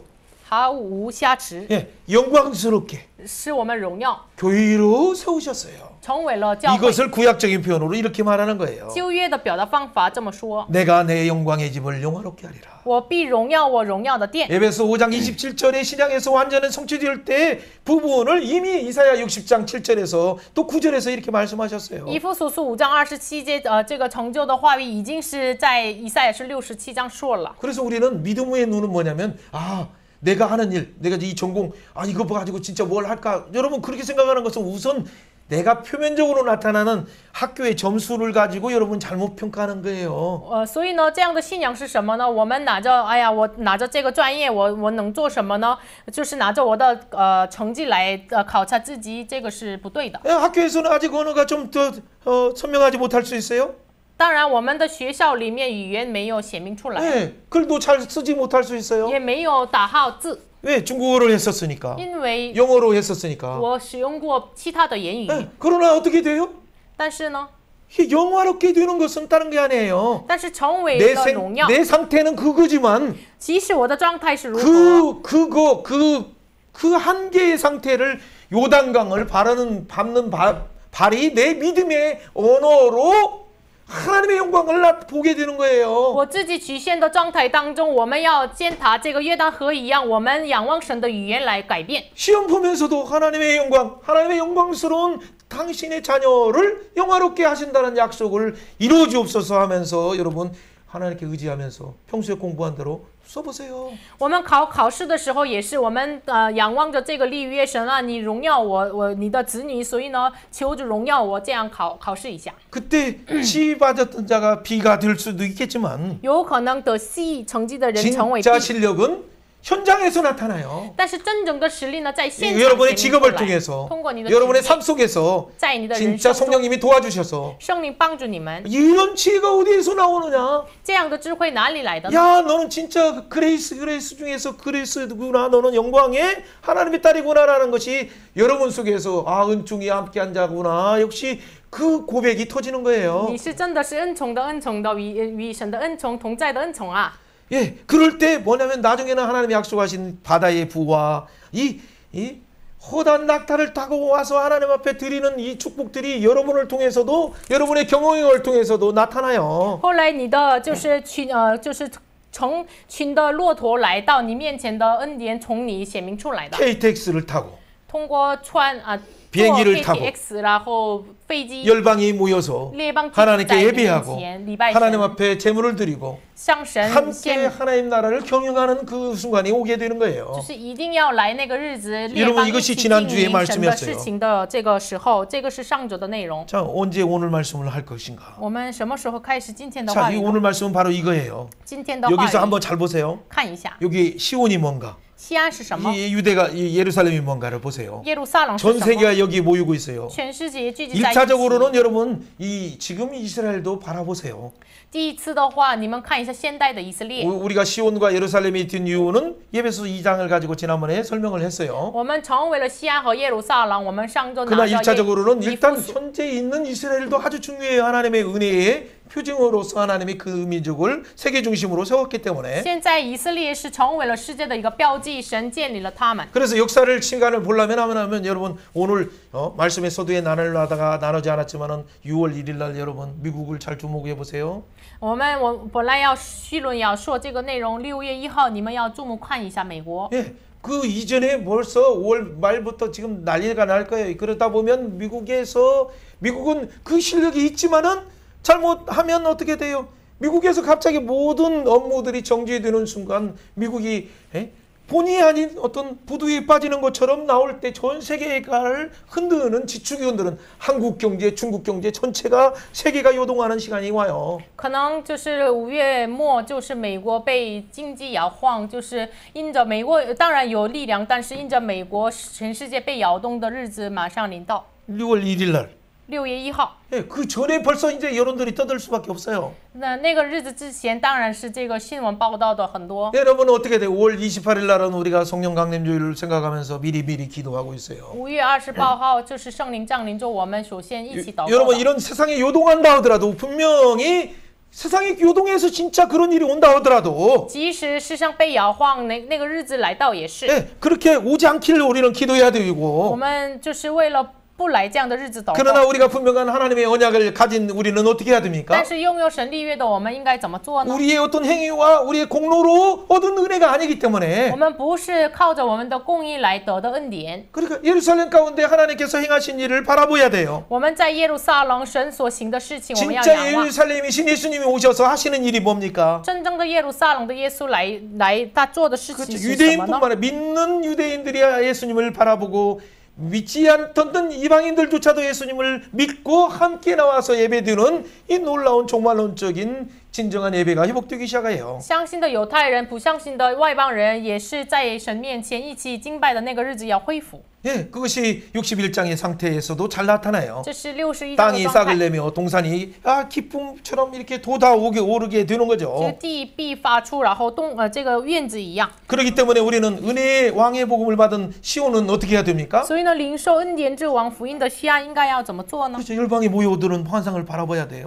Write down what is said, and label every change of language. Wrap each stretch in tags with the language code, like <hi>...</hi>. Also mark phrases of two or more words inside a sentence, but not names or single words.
<zh>毫无瑕疵，</zh> <ko>예, 영광스럽게</ko> <zh>使我们荣耀，</zh> <ko>교회로 세우셨어요.</ko> <zh>成为了教会。</zh> <ko>이것을 구약적인 표현으로 이렇게 말하는 거예요.</ko> <zh>旧约的表达方法这么说：</zh> <ko>내가 내 영광의 집을 영화롭게 하리라.</ko> <zh>我必荣耀我荣耀的殿。</zh> <ko>에베소 5장 27절의 신약에서 완전히 성취될 때 부분을 이미 이사야 60장 7절에서 또 9절에서 이렇게 말씀하셨어요.</ko> <zh>以弗所书5章27节，这个成就的话语已经是在以赛亚是67章说了。</zh> <ko>그래서 우리는 믿음의 눈은 뭐냐면 내가 하는 일, 내가 이 전공, 이거 가지고 진짜 뭘 할까? 여러분 그렇게 생각하는 것은 우선 내가 표면적으로 나타나는 학교의 점수를 가지고 여러분 잘못 평가하는 거예요.</ko> <zh>所以呢，这样的信仰是什么呢？我们拿着，哎呀，我拿着这个专业，我能做什么呢？就是拿着我的成绩来考察自己，这个是不对的。</zh> <ko>학교에서는 아직 언어가 좀 더 선명하지 못할 수 있어요.</ko> <zh>当然，我们的学校里面语言没有显明出来，</zh> <ko>네, 글도 잘 쓰지 못할 수 있어요.</ko> <zh>也没有打好字，</zh> <ko>왜? 중국어를 했었으니까.</ko> <zh>因为</zh> <ko>영어로 했었으니까.</ko> <zh>我使用过其他的言语。</zh> <ko>네, 그러나 어떻게 돼요?</ko> <zh>但是呢，</zh> <ko>영화롭게 되는 것은 다른 게 아니에요.</ko> <zh>但是成为</zh> <ko>내,</ko> <zh>了荣耀，</zh> <ko>내 상태는 그거지만</ko> <zh>即使我的状态是如何，</zh> <ko>그 한계의 상태를 요단강을 밟는 발이 내 믿음의 언어로 하나님의 영광을 보게 되는 거예요.</ko> <zh>我自己局限的状态当中，我们要践踏这个约旦河一样，我们仰望神的语言来改变。</zh> <ko>시험 보면서도 하나님의 영광스러운 당신의 자녀를 영화롭게 하신다는 약속을 이루어 주옵소서 하면서 여러분 하나님께 의지하면서 평소에 공부한 대로 써보세요.</ko> <zh>我们考试的时候也是，我们仰望着这个立约神啊，你荣耀你的子女，所以呢，求着荣耀我，这样考试一下。</zh> <ko>그때 C 받았던 자가 B가 될 수도 있겠지만</ko> <zh>有可能得 C 成绩的人成为</zh> <ko>진짜</ko> <zh>B，</zh> <ko>실력은 현장에서 나타나요.</ko> <zh>但是真正的实力呢，在现场</zh> <ko>여러분의</ko> <zh>显明出</zh> <ko>직업을</ko> <zh>来，</zh> <ko>통해서</ko> <zh>通过你的</zh> <ko>여러분의</ko> <zh>职</zh> <ko>삶</ko> <zh>业，</zh> <ko>속에서</ko> <zh>在你的人</zh> <ko>진짜</ko> <zh>生中，</zh> <ko>성령님이 도와주셔서</ko> <zh>圣灵帮助你们，</zh> <ko>이런 지혜가 어디에서 나오느냐?</ko> <zh>这样的智慧哪里来的呢？</zh> <ko>야, 너는 진짜 그레이스 중에서 그레이스구나. 너는 영광의 하나님의 딸이구나라는 것이 여러분 속에서 은총이 함께한 자구나. 역시 그 고백이 터지는 거예요.</ko> <zh>你是真的是恩宠的恩宠的与神的恩宠同在的恩宠啊！</zh> <ko>예, 그럴 때 뭐냐면 나중에는 하나님이 약속하신 바다의 부와 이 허다한 낙타를 타고 와서 하나님 앞에 드리는 이 축복들이 여러분을 통해서도 여러분의 경험을 통해서도 나타나요.</ko> <zh>后来你的就是成群的骆驼来到你面前的恩典从你显明出来的，</zh> <ko>KTX를 타고</ko> <zh>通过坐</zh> <ko>비행기를 타고</ko> <zh>KTX，然后飞机，</zh> <ko>열방이 모여서</ko> <zh>列邦</zh> <ko>하나님께</ko> <zh>在你面</zh> <ko>예배하고</ko> <zh>前礼拜</zh> <ko>하나님</ko> <zh>神，</zh> <ko>앞에 제물을 드리고</ko> <zh>向神</zh> <ko>함께</ko> <zh>献，</zh> <ko>하나님 나라를 경영하는 그 순간이 오게 되는</ko> <zh>就</zh> <ko>거예요.</ko> <zh>是一定要来那个日子，列</zh> <ko>여러분</ko> <zh>邦一</zh> <ko>이것이</ko> <zh>起</zh> <ko>지난주의</ko> <zh>经营神的</zh> <ko>말씀이었어요</ko> <zh>事情的这个时候，这个是上周的内容。</zh> <ko>자, 언제 오늘 말씀을 할 것인가?</ko> <zh>我们什么时候开始今天的</zh> <ko>자,</ko> <zh>话</zh> <ko>이</ko> <zh>语呢？</zh> <ko>오늘 말씀은 바로 이거예요.</ko> <zh>今天的话</zh> <ko>여기서</ko> <zh>语</zh> <ko>한번 잘 보세요.</ko> <zh>看一下，</zh> <ko>여기 시온이 뭔가?</ko> <zh>西安是什么？</zh> <ko>이 유대가 이 예루살렘이 뭔가를 보세요.</ko> <zh>耶路撒冷是</zh> <ko>전</ko> <zh>什么？</zh> <ko>세계가 여기 모이고 있어요.</ko> <zh>全世界聚集在一起。</zh> <ko>1차적으로는 여러분 이 지금 이스라엘도 바라보세요.</ko> <zh>第一次的话，你们看一下现代的以色列。</zh> <ko>우리가 시온과 예루살렘이 된 이유는 예배소 2장을 가지고 지난번에 설명을 했어요.</ko> <zh>我们成为了西安和耶路撒冷，我们上周拿</zh> <ko>그러나</ko> <zh>着</zh> <ko>1차적으로는</ko> <zh>以</zh> <ko>일단</ko> <zh>弗所</zh> <ko>현재 있는 이스라엘도 아주 중요해요. 하나님의 은혜의 표징으로서 하나님이 그 민족을 세계 중심으로 세웠기 때문에</ko> <zh>现在以色列是成为了世界的一个标记，神建立了他们。</zh> <ko>그래서 역사를 시간을 보려면 하면 여러분 오늘 말씀의 서두에 나누려다가 나누지 않았지만은 6월 1일 날 여러분 미국을 잘 주목해 보세요.</ko> <zh>我本来要绪论要说这个内容，6月1号你们要注目看一下美国。</zh> <ko>예. 그 이전에 벌써 5월 말부터 지금 난리가 날 거예요. 그러다 보면 미국은 그 실력이 있지만은 잘못하면 어떻게 돼요? 미국에서 갑자기 모든 업무들이 정지되는 순간 미국이 본의 아닌 어떤 부두에 빠지는 것처럼 나올 때 전 세계를 흔드는 지축이 흔드는 한국 경제, 중국 경제 전체가 세계가 요동하는 시간이 와요.</ko> <zh>可能就是5月末，就是美国被经济摇晃，就是因着美国当然有力量，但是因着美国全世界被摇动的日子马上临到。</zh> <ko>6월 1일 날.</ko> <zh>6月1号，</zh> <ko>예, 그 전에 벌써 이제 여론들이 떠들 수밖에 없어요.</ko> <zh>那个日子之前，当然是这个新闻报道的很多。</zh> <ko>여러분은 어떻게 돼요? 5월 28일 날은 우리가 성령 강림주의를 생각하면서 미리 기도하고 있어요.</ko> <zh>5 月28号就是圣灵降临，就我们首先一起祷告。</zh> <ko>여러분 이런 세상에 요동한다 하더라도 분명히 세상이 요동해서 진짜 그런 일이 온다 하더라도</ko> <zh>即使世上被摇晃，那个日子来到也是。</zh> <ko>예, 그렇게 오지 않기를 우리는 기도해야</ko> <zh>我</zh> <ko>되고</ko> <zh>们就是为了不来这样的日子祷</zh> <ko>그러나</ko> <zh>告。</zh> <ko>우리가 분명한 하나님의 언약을 가진 우리는 어떻게 해야 됩니까?</ko> <zh>但是拥有神立约的我们应该怎么做呢？</zh> <ko>우리의 어떤 행위와 우리의 공로로 얻은 은혜가 아니기</ko> <zh>我</zh> <ko>때문에</ko> <zh>们不是靠着我们的公义来得的恩典，</zh> <ko>그러니까 예루살렘 가운데 하나님께서 행하신 일을 바라보야 돼요.</ko> <zh>我们在耶路撒冷神所行的事情，我们要</zh> <ko>진짜</ko> <zh>仰望。</zh> <ko>예루살렘이신 예수님이 오셔서 하시는 일이 뭡니까?</ko> <zh>真正的耶路撒冷的耶稣来他做的事情</zh> <ko>그렇죠.</ko> <zh>是什么呢？</zh> <ko>유대인뿐만 아니라 믿는 유대인들이 예수님을 바라보고 믿지 않던 이방인들조차도 예수님을 믿고 함께 나와서 예배드리는 이 놀라운 종말론적인 진정한 예배가 회복되기 시작해요.</ko> <zh>相信的犹太人、不相信的外邦人，也是在神面前一起敬拜的那个日子要恢复。</zh> <ko>예, 그것이 61장의 상태에서도 잘 나타나요.</ko> <zh>这是61章的</zh> <ko>땅이</ko> <zh>状</zh> <ko>싹을</ko> <zh>态。</zh> <ko>내며 동산이 기쁨처럼 이렇게 오르게 되는</ko> <zh>这个</zh> <ko>거죠.</ko> <zh>地必发出，然后这个院子一样。</zh> <ko>그렇기 때문에 우리는 은혜의 왕의 복음을 받은 시온은 어떻게 해야 됩니까?</ko> <zh>所以呢，领受恩典之王福音的西安应该要怎么做呢？</zh> <ko>그렇죠. 열방이 모여드는 환상을 바라봐야 돼요.</ko>